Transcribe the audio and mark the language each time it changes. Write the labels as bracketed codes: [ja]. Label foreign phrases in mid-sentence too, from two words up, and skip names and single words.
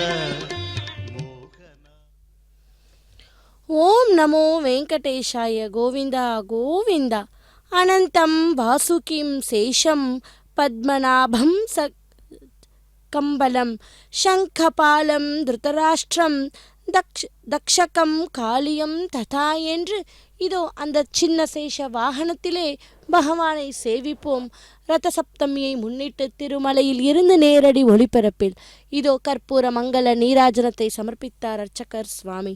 [sa] ఓం నమో వెంకటేశాయ గోవింద గోవింద అనంతం వాసుకిం శేషం పద్మనాభం కంబలం శంఖపాలం ధృతராஷ்டிரம் தக்ஷகம் காளியம் ததா [ta] என்று இதோ அந்த சின்ன சேஷ வாகனத்திலே பகவானை சேவிப்போம். ரத சப்தமியை முன்னிட்டு திருமலையில் இருந்து நேரடி ஒளிபரப்பில் இதோ கற்பூர மங்கள நீராஜனத்தை சமர்ப்பித்தார் அர்ச்சகர் சுவாமி.